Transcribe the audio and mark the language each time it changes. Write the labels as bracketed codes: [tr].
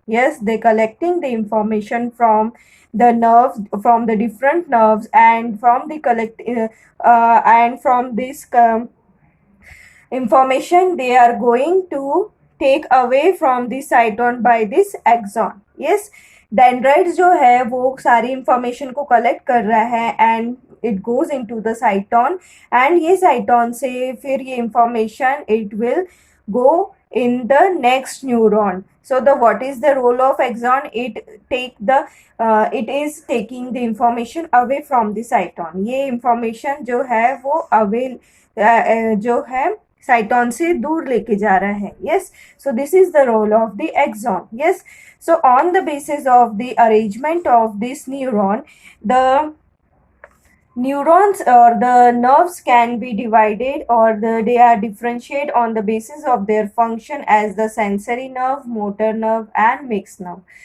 [en] Yes, they collecting the information from the nerves, from the different nerves, and from the and from this information they are going to take away from the cyton by this axon. Yes, dendrites [hi] जो है वो सारी information को collect कर रहा है, [en] and it goes into the cyton, and [hi] ये cyton से फिर ये information [en] It will go in the next neuron. So the what is the role of axon? It is taking the information away from the cyton. [hi] ये information जो है वो जो है साइटॉन से दूर लेके जा रहा है. [en] Yes, so this is the role of the axon. Yes, so on the basis of the arrangement of this neuron, the Neurons or the nerves can be divided or they are differentiated on the basis of their function as the sensory nerve, motor nerve and mixed nerve.